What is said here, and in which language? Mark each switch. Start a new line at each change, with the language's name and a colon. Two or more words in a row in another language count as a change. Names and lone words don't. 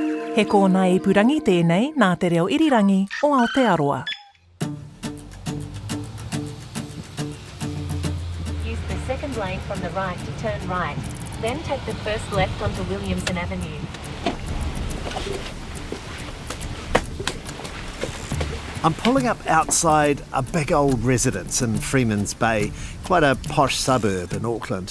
Māori: He kōna ipurangi tēnei nā te reo irirangi o Aotearoa.
English: Use the second lane from the right to turn right. Then take the first left onto Williamson Avenue. I'm pulling up outside a big old residence in Freeman's Bay, quite a posh suburb in Auckland.